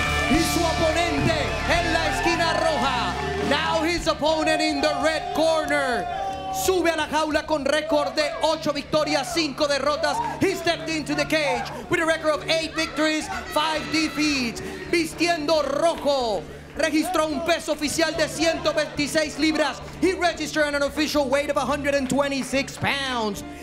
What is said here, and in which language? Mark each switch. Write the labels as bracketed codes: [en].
[es] Y su oponente en la esquina roja, [en] his opponent in the red corner. [es] Sube a la jaula con récord de 8 victorias, 5 derrotas. [en] He stepped into the cage with a record of 8 victories, 5 defeats. [es] Vistiendo rojo. Registró un peso oficial de 126 libras. [en] He registered an official weight of 126 pounds.